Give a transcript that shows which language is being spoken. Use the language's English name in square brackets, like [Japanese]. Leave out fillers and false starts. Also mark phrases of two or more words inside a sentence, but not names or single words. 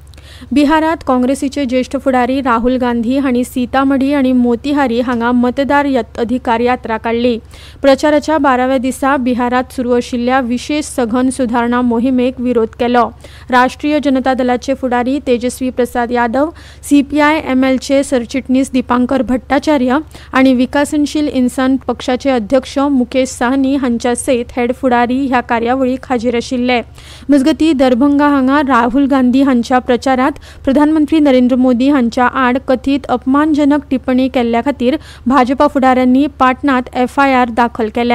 [Konkani] बिहारात काँग्रेसीचे ज्येष्ठ फुडारी राहुल गांधी हांणी सीतामढी आणि मोतीहारी हांगा मतदार अधिकार यात्रा काढली. प्रचाराच्या 12व्या दिसा बिहारात सुरू आशिल्ल्या विशेष सघन सुधारणा मोहिमेक विरोध केलो. राष्ट्रीय जनता दलाचे फुडारी तेजस्वी प्रसाद यादव, CPI-MLचे सरचिटणीस दीपांकर भट्टाचार्य आणि विकासनशील इन्सान पक्षाचे अध्यक्ष मुकेश साहनी हांच्या सयत हेड फुडारी ह्या कार्यावळीक हाजीर आशिल्ले. मजगती दरभंगा हांगा राहुल गांधी हांच्या प्रचारात प्रधानमंत्री नरेंद्र मोदी हांच्या आड कथित अपमानजनक टिप्पणी केल्ल्या खातीर भाजपा फुडाऱ्यांनी पाटणात FIR दाखल केल्या.